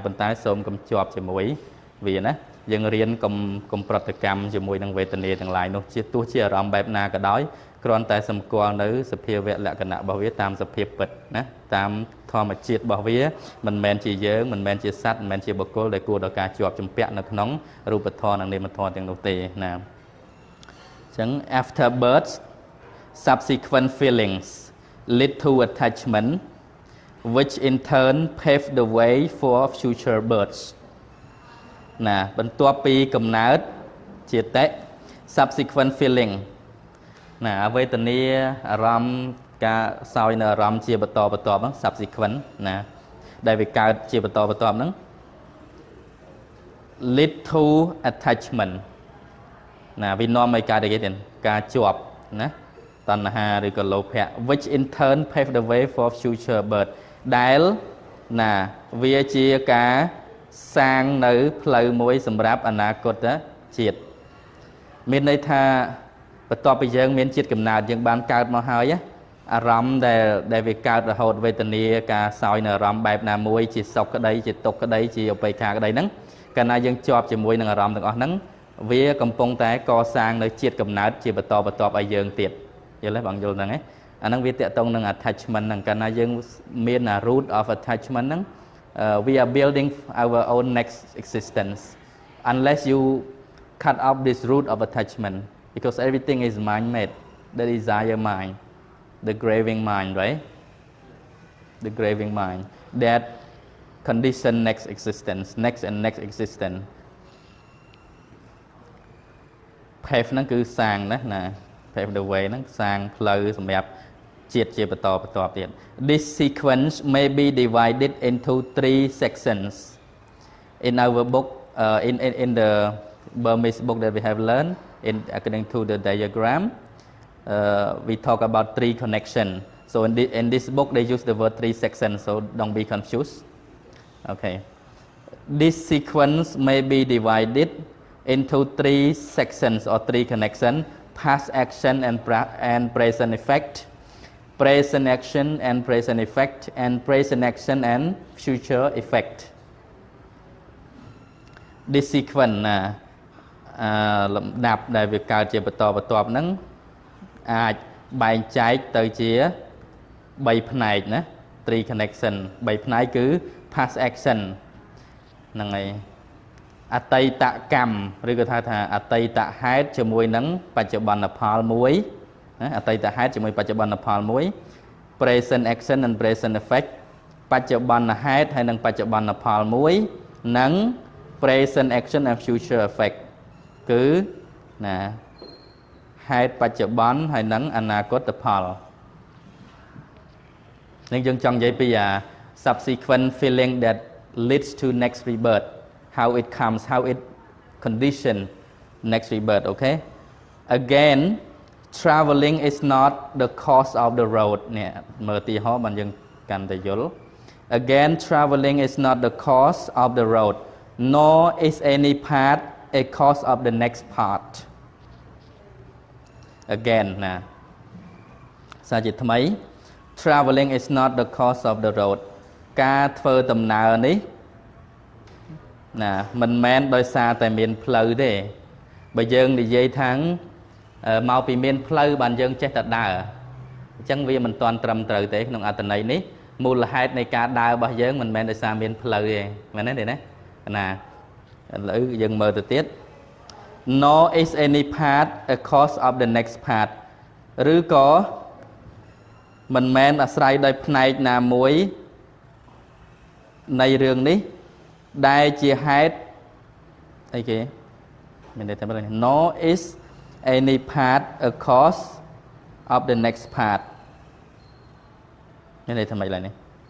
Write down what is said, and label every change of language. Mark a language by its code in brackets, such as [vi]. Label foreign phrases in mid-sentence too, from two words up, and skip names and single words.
[km] ប៉ុន្តែសូមកុំជាប់ជាមួយវាណាយើងរៀនកុំប្រតិកម្មជាមួយនឹងវេទនាទាំងឡាយនោះទោះជាអារម្មណ៍បែបណាក៏ដោយគ្រាន់តែសម្គាល់ នៅសភាវៈលក្ខណៈរបស់វាតាមសភាពពិតណាតាមធម្មជាតិរបស់វាមិនមែនជាយើង មិនមែនជាសត្វមិនមែនជាបុគ្គលដែលគួរដល់ការជាប់ជំពាក់នៅក្នុងរូបធម៌ និងនាមធម៌ទាំងនោះទេណាចឹង [en] after birth subsequent feelings lead to attachment which in turn pave the way for future births [km] ណាបន្ទាប់ពីកំណើតចេតៈ [en] subsequent feeling [km] ណាវេទនាអារម្មណ៍ការសោយនៅអារម្មណ៍ជាបន្តបន្ទាប់ហ្នឹង subsequent ណាដែលវាកើតជាបន្តបន្ទាប់ហ្នឹង [en] lead to attachment [km] ណាវានាំឲ្យកើតអីគេទៀតការជាប់ណាតណ្ហាឬក៏លោភៈ [en] which in turn pave the way for future birth [km] ដែលណាវាជាការសាងនៅផ្លូវមួយសម្រាប់អនាគ តជាតិមានន័យថាបន្ទាប់ពីយើងមានជាតិកំណើតយើងបានកើតមកហើយអារម្មណ៍ដែលវាកើតរហូតវេទនាការសោយនៅអារម្មណ៍បែបណា មួយជាសុខក្តីជាទុក្ខក្តីជាឧបេក្ខាក្តីហ្នឹងកាលណាយើងជាប់ជាមួយនឹងអារម្មណ៍ទាំងអស់ហ្នឹងវាកំពុងតែក សាងនៅជាតិកំណើតជាបន្តបន្ទាប់ឲ្យយើងទៀតយល់ទេបងយល់ហ្នឹងឯងអាហ្នឹងវាតកតងនឹង attachment ហ្នឹងកាលណាយើងមាន [en] root of attachment ហ្នឹង we are building our own next existence unless you cut off this root of attachment because everything is mind made the desire mind the craving mind right the craving mind that condition next existence next and next existence [km] pave ហ្នឹងគឺសាងណា [en] pave the way [km] ហ្នឹងសាងផ្លូវសម្រាប់ជាតិជាបន្តបន្ទាប់ទៀត [en] This sequence may be divided into 3 sections in our book in the Burmese book that we have learned according to the diagram we talk about 3 connections so in this book they use the word 3 sections so don't be confused okay this sequence may be divided into 3 sections or 3 connections past action and present effect present action and present effect and present action and future effect this sequence [km] លំដាប់ដែលវាកើតជាបន្តបន្ទាប់ហ្នឹងអាចបែងចែកទៅជា3ផ្នែកណា 3 connection 3ផ្នែកគឺ [en] past action [km] ហ្នឹងហើយអតីតកម្មឬក៏ថាអតីតហេតុជាមួយនឹងបច្ចុប្បន្នផលមួយណាអតីតហេតុជាមួយបច្ចុប្បន្នផលមួយ [en] present action and present effect [km] បច្ចុប្បន្នហេតុហើយនិងបច្ចុប្បន្នផលមួយនិង [en] present action and future effect [km] គឺណាហេតុបច្ចុប្បន្នហើយនិងអនាគតផល [en] នឹងយើងចង់និយាយពី subsequent feeling that leads to next rebirth how it comes how it condition next rebirth okay again traveling is not the cause of the road [km] នេះមើលទីហោបានយើងកាន់តែយល់ [en] again traveling is not the cause of the road nor is any path a cause of the next part [km] again ណាសារជាថ្មី [en] traveling is not the cause of the road [km] ការធ្វើដំណើរនេះណាមិនមែនដោយសារតែមានផ្លូវទេបើយើង និយាយថាមកពីមានផ្លូវបានយើងចេះតែដើរអញ្ចឹងវាមិនទាន់ត្រឹមត្រូវទេក្នុងអត្ថន័យនេះមូលហេតុនៃការដើររបស់យើងមិនមែនដោយសារមានផ្លូវទេមែនទេណាណាឥឡូវយើងមើលទៅទៀត [en] nor is any path a cause of the next path [km] ឬក៏មិនមែនអាស្រ័យដោយផ្នែកណាមួយ នៃរឿងនេះដែលជាហេតុអីគេមានន័យថាម៉េច [en] nor is any path a cause of the next path [km] មានន័យថាម៉េចឡើយនេះ